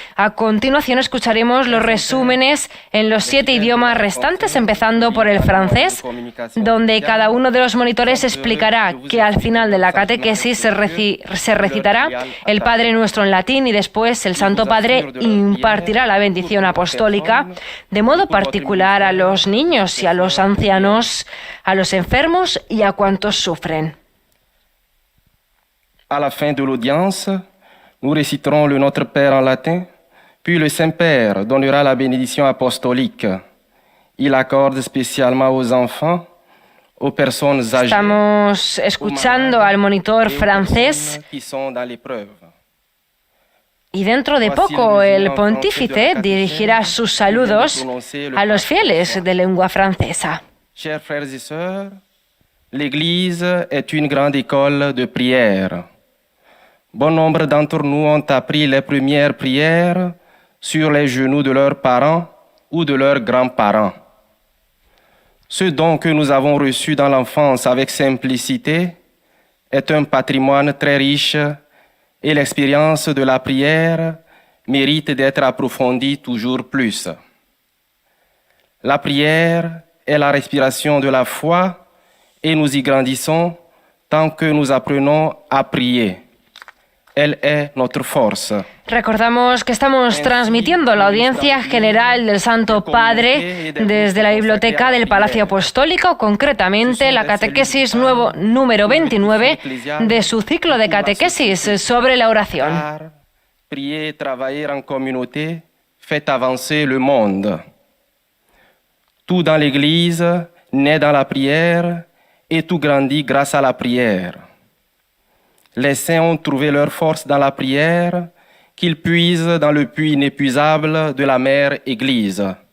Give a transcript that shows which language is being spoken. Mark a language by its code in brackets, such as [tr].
[es] A continuación escucharemos los resúmenes en los 7 idiomas restantes, empezando por el francés, donde cada uno de los monitores explicará que al final de la catequesis se recitará el Padre Nuestro en latín y después el Santo Padre impartirá la bendición apostólica, de modo particular a los niños y a los ancianos, a los enfermos y a cuantos sufren. [fr] À la fin de l'audience, nous réciterons le Notre Père en latin, puis le Saint-Père donnera la bénédiction apostolique. Il accorde spécialement aux enfants, aux personnes âgées, [es] Estamos escuchando al monitor francés [fr] qui sont dans l'épreuve. [es] y dentro de poco el pontífice dirigirá sus saludos a los fieles de lengua francesa. [fr] Chers frères et sœurs, l'Église est une grande école de prière. Bon nombre d'entre nous ont appris les premières prières sur les genoux de leurs parents ou de leurs grands-parents. Ce don que nous avons reçu dans l'enfance avec simplicité est un patrimoine très riche et l'expérience de la prière mérite d'être approfondie toujours plus. La prière est la respiration de la foi et nous y grandissons tant que nous apprenons à prier. [es] Él es nuestra fuerza. Recordamos que estamos transmitiendo la audiencia general del Santo Padre desde la biblioteca del Palacio Apostólico, concretamente la catequesis número 29 de su ciclo de catequesis sobre la oración. [fr] Prier et travailler en communauté fait avancer le monde. Tout dans l'Église naît dans la prière et tout grandit grâce à la prière. Les saints ont trouvé leur force dans la prière, qu'ils puisent dans le puits inépuisable de la mère Église.